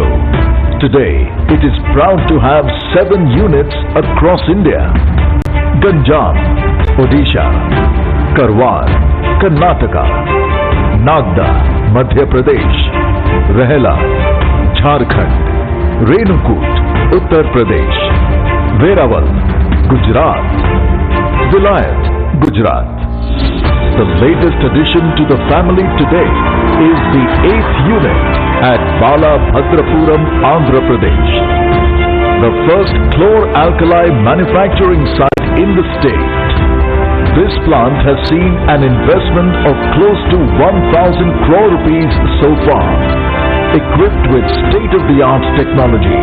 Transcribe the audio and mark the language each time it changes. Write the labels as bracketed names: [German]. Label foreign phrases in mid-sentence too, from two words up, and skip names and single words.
[English] Today, it is proud to have 7 units across India. Ganjam, Odisha, Karwar, Karnataka, Nagda, Madhya Pradesh, Rahela, Jharkhand, Renukut, Uttar Pradesh, Veraval, Gujarat, Vilayat, Gujarat. The latest addition to the family today is the 8th unit at Balabhadrapuram, Andhra Pradesh. The first chlor-alkali manufacturing site in the state. This plant has seen an investment of close to 1,000 crore rupees so far, equipped with state-of-the-art technology.